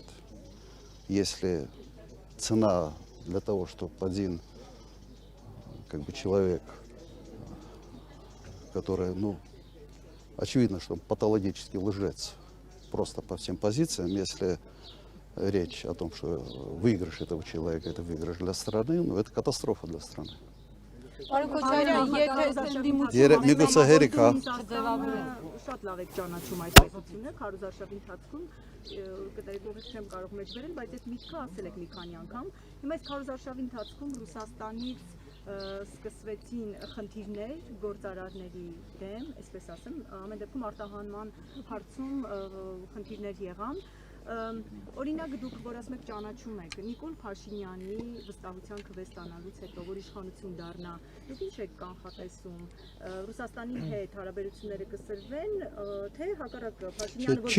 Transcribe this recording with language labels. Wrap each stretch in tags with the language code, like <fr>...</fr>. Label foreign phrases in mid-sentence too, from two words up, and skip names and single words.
<ru>Если цена для того, чтобы один как бы человек, который, очевидно, что он патологический лжец, просто по всем позициям, если речь о том, что выигрыш этого человека – это выигрыш для страны, это катастрофа для страны.</ru> <hy>Պարոն Քոչարյան, Միգուցե հերիք, հա։ Շատ լավ եք ճանաչում այդ տեսությունը, քարոզարշավի ընթացքում կտարի կողմից չեմ կարող մեջ վերել, բայց այդ միտքը ասել եք մի քանի անգամ։ Հիմա այս քարոզարշավի ընթացքում Ռուսաստանից սկսվեցին խնդիրներ գործարարների դեմ, այսպես ասեմ, ամեն դեպքում արտահանման հարցում խնդիրներ եղան։ Օրինակ դուք որ ասում եք ճանաչում եք Նիկոլ Փաշինյանի վստահության քվե ստանալուց հետո որ իշխանություն դառնա, դուք ինչ եք կանխատեսում Ռուսաստանի հետ հարաբերությունները կսրվեն, թե հակառակը Փաշինյանը որ</hy>